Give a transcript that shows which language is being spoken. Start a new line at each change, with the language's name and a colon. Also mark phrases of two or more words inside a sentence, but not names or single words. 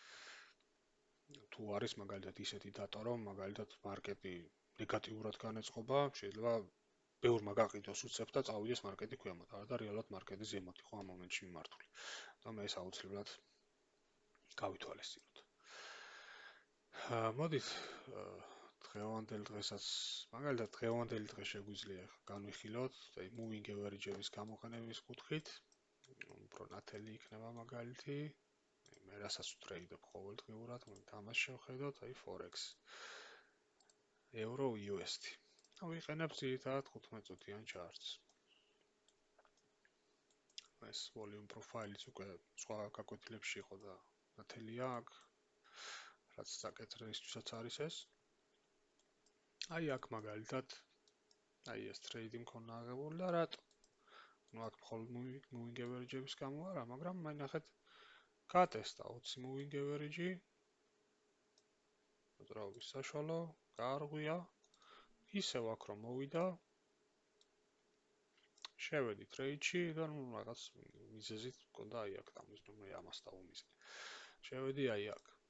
Georgian: თუ არის მაგალითად ისეთი data, რომ მაგალითად მარკეტი ნეგატიურად განეწყობა, შეიძლება ბევრმა გაყიდოს უცებ და წავიდეს მარკეტი ქვემოთ. არა და რეალურად მარკეტი ზემოთ იყო ამ მომენტში მიმართული. და მე ეს აუცილებლად გავითვალისწინოთ. მოდით დღევანდელ დღესაც, მაგალითად დღევანდელი დღე შეგვიძლია განვიხილოთ, აი
English: moving average-
Georgian: ების გამოყენების კუთხით, უფრო ნათელი იქნება მაგალითი. მე რასაც ვტრეიდობ ყოველდღიურად, ამას შევხედოთ, აი forex. euro USD. ვიყენებ ძირითადად 15 წუთიან ჩარტს. ეს
English: volume profile-
Georgian: იც უკვე სხვა გაკვეთილებში იყო და ნათელია აქ, რაც საკეთრეისთვისაც არის ეს. აი აქ მაგალითად, აი ეს ტრეიდი მქონდა აღებული და რატო? ნუ აქ მხოლოდ
English: moving average-
Georgian: ების გამო არა, მაგრამ მე ნახეთ გატესტა 20
English: moving average-
Georgian: ი. მოძრაობის საშუალო, გაარღვია. ისევ აქ რომ მოვიდა, შევედი ტრეიდში და ნუ რაღაც მიზეზით მქონდა აი აქ დამიზნო ამას დავუმიზე. შევედი აი აქ.